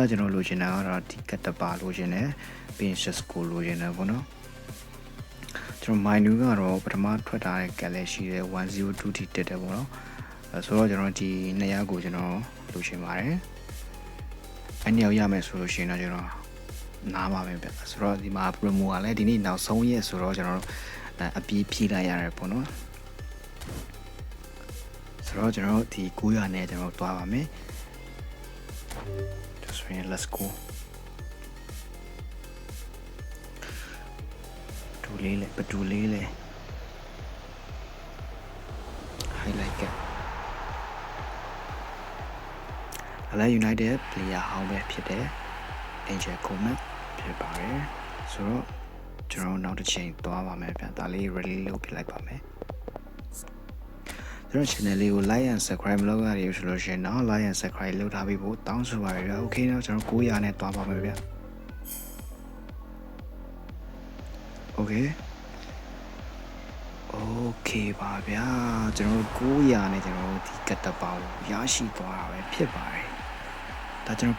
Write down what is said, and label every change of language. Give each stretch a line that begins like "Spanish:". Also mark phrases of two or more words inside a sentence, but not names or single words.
Burmese: ကျွန်တော်လိုချင်တာကတော့ဒီကတ်တပါလိုချင်တယ်ပြီးရင် Cisco လိုချင်တယ်ပေါ့နော်ကျွန်တော် menu ကတော့ပထမထွက်ထားတဲ့ကတ်လည်းရှိတယ်102 ထိတက်တယ်ပေါ့နော်ဆိုတော့ကျွန်တော်ဒီ200ကိုကျွန်တော်လိုချင်ပါတယ်အဲ့200ရမယ်ဆိုလို့ရှိရင်တော့ကျွန်တော်နားပါပဲဗျဆိုတော့ဒီမှာ promo ကလည်းဒီနေ့နောက်ဆုံးရက်ဆိုတော့ကျွန်တော်အပြေးဖြည့်လိုက်ရတယ်ပေါ့နော်ဆိုတော့ကျွန်တော်ဒီ900နဲ့ကျွန်တော်သွားပါမယ်
English: Just really let's go
Burmese: ဘဒူလေးလေ highlight ကလည်း United player ဟောင်းပဲဖြစ်တယ် Angel Coleman ဖြစ်ပါတယ်ဆိုတော့ကျွန်တော်နောက်တစ်ချိန်သွားပါမယ်ဗျဒါလေး ready လုပ်ပြလိုက်ပါမယ် ကျွန်တော် channel လေးကို
English: like and subscribe
Burmese: လုပ်ရရဆိုလို့ရှိရင်တော့
English: like and subscribe
Burmese: လုပ်ထားပြီးဖို့တောင်းဆိုပါရစေ။ Okay တော့ကျွန်တော်900နဲ့သွားပါမယ်ဗျ ။ Okay ပါဗျာကျွန်တော်900နဲ့ကျွန်တော်ဒီကတ်တပေါင်းရရှိသွားတာပဲဖြစ်ပါတယ်။ဒါကျွန်တော်